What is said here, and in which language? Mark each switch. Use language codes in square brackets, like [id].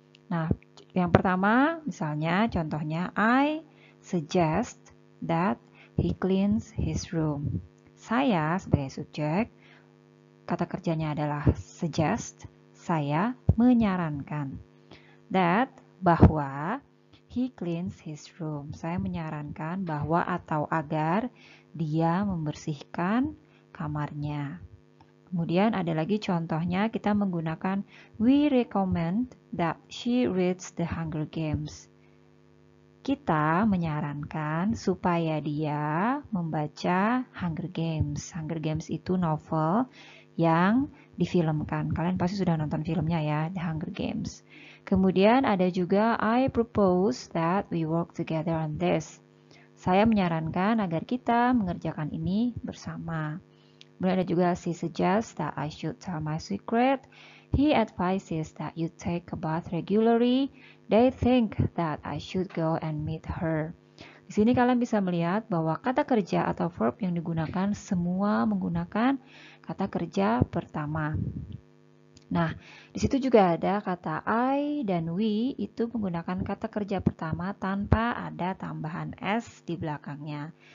[id] Nah, yang pertama misalnya contohnya [en] I suggest that he cleans his room. [id] Saya sebagai subjek, kata kerjanya adalah suggest, saya menyarankan. [en] That, bahwa he cleans his room. [id] Saya menyarankan bahwa atau agar dia membersihkan kamarnya. Kemudian ada lagi contohnya, kita menggunakan [en] we recommend that she reads the Hunger Games. [id] Kita menyarankan supaya dia membaca Hunger Games. Hunger Games itu novel yang difilmkan. Kalian pasti sudah nonton filmnya ya, The Hunger Games. Kemudian ada juga [en] I propose that we work together on this. [id] Saya menyarankan agar kita mengerjakan ini bersama. Kemudian ada juga [en] she suggests that I should tell my secret. He advises that you take a bath regularly. They think that I should go and meet her. [id] Di sini kalian bisa melihat bahwa kata kerja atau verb yang digunakan semua menggunakan kata kerja pertama. Nah, di situ juga ada kata I dan we itu menggunakan kata kerja pertama tanpa ada tambahan s di belakangnya.